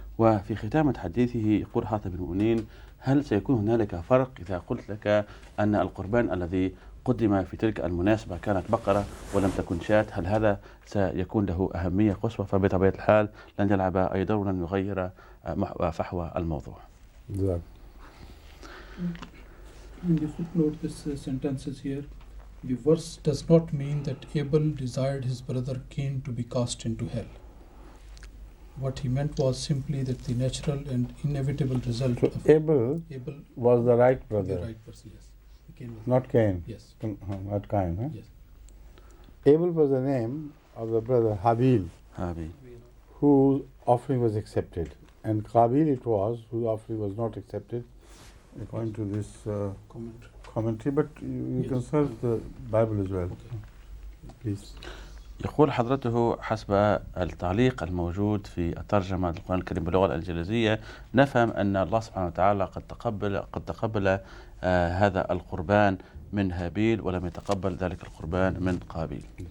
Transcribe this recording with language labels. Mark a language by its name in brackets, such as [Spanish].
[Arabic] وفي ختام حديثه يقول حاتم بن المؤمنين: هل سيكون هنالك فرق إذا قلت لك أن القربان الذي قدم في تلك المناسبة كانت بقرة ولم تكن شاة؟ هل هذا سيكون له أهمية قصوى؟ فبطبيعة الحال لن يلعب أي دور لن يغير فحوى الموضوع. [English] In the footnote, this sentence is here. The verse does not mean that Abel desired his brother Cain to be cast into hell. What he meant was simply that the natural and inevitable result of Abel was the right brother. The right person, yes. Cain was not Cain. Yes. Not Cain, huh? Yes. Abel was the name of the brother Habil, whose offering was accepted, and Qabil it was whose offering was not accepted, according to this commentary. But you Yes. can search the Bible as well. Okay. Please. [Arabic] يقول حضرته حسب التعليق الموجود في الترجمة للقرآن الكريم باللغة الإنجليزية نفهم أن الله سبحانه وتعالى قد تقبل هذا القربان من هابيل ولم يتقبل ذلك القربان من قابيل.